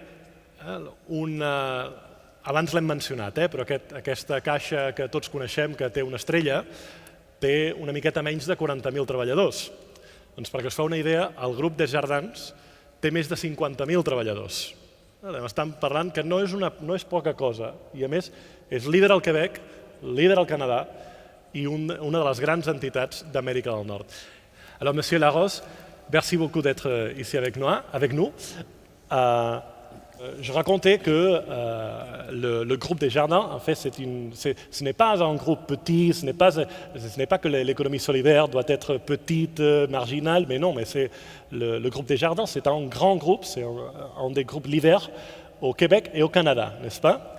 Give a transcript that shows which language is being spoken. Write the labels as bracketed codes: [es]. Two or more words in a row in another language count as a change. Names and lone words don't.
[ca] abans l'hem mencionat, però aquesta caixa que tots coneixem, que té una estrella, té una miqueta menys de 40.000 treballadors. Doncs perquè us feu una idea, el grup Desjardins té més de 50.000 treballadors. Estem parlant que no és poca cosa, i a més és líder al Quebec, líder al Canadà i una de les grans entitats d'Amèrica del Nord. [fr] Alors, Monsieur Larros, merci beaucoup d'être ici avec nous. Je racontais que le groupe Desjardins, en fait, ce n'est pas un groupe petit, ce n'est pas que l'économie solidaire doit être petite, marginale, mais non, mais c'est le groupe Desjardins, c'est un grand groupe, c'est un des groupes leaders au Québec et au Canada, n'est-ce pas?